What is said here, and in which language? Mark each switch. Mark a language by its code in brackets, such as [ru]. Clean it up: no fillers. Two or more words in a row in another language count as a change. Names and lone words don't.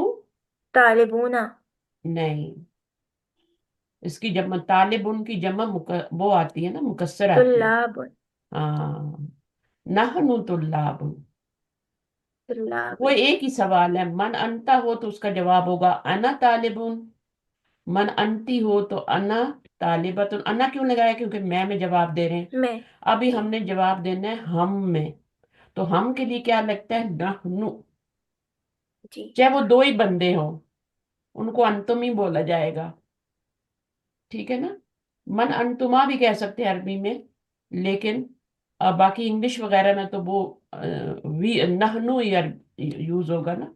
[hi] तालिबूना। नहीं, इसकी जमा, तालिबुन की जमा वो आती है ना, मुकस्सर आती है। तुल्लाब। [ar] हाँ, نحن طلاب. [hi] वो तुल्लाब। एक ही सवाल है, [ar] من أنت [hi] हो तो उसका जवाब होगा [ar] أنا طالب, من أنتِ [hi] हो तो [ar] أنا طالبة. [hi] अना क्यों लगाया, क्योंकि मैं में जवाब दे रहे हैं। मैं। अभी जी। हमने जवाब देना है हम में, तो हम के लिए क्या लगता है, नहनु। जी। चाहे वो दो ही बंदे हो, उनको अंतुम ही बोला जाएगा। ठीक है ना? [ar] من أنتما [hi] भी कह सकते हैं अरबी में, लेकिन बाकी इंग्लिश वगैरह में तो वो वी नहनु यूज होगा ना।